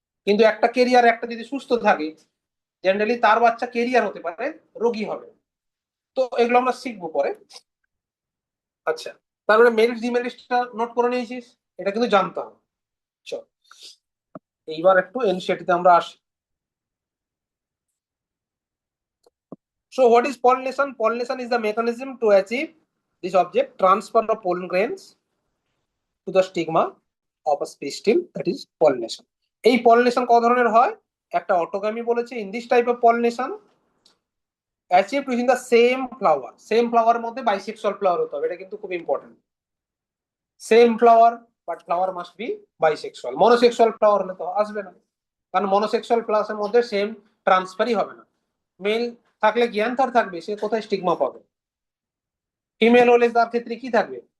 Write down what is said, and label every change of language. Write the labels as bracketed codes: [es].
[bn] কিন্তু একটা কেরিয়ার একটা যদি সুস্থ থাকে, জেনারেলি তার বাচ্চা কেরিয়ার হতে পারে, রোগী হবে। তো এগুলো আমরা শিখবো পরে। আচ্ছা, তারপরে মেরিট ডিমেরিটটা নোট করে নিয়েছিস, এটা কিন্তু জানতে হবে। চল এইবার একটু এনসিইআরটি তে আমরা আসি। [en] So what is pollination? Pollination is the mechanism to achieve this object, transfer of pollen grains to the stigma of a speech stem, that is pollination. [bn] এই pollination কত ধরনের হয়? একটা অটোগামী বলেছে, [en] in this type of pollination achieved within the same flower. Same flower [bn] এর মধ্যে [en] bisexual flower [bn] হতে হবে, এটা কিন্তু খুব [en] Important. Same flower but flower must be bisexual. [bn] Monosexual flower হলে তো আসবে না, কারণ মনোসেক্সুয়াল প্লাসের মধ্যে সেম ট্রান্সফারই হবে না। মেল থাকলে জ্ঞানতার থাকবে, সে কোথায় স্টিগমা পাবে? ফিমেল হলে তার ক্ষেত্রে কি থাকবে?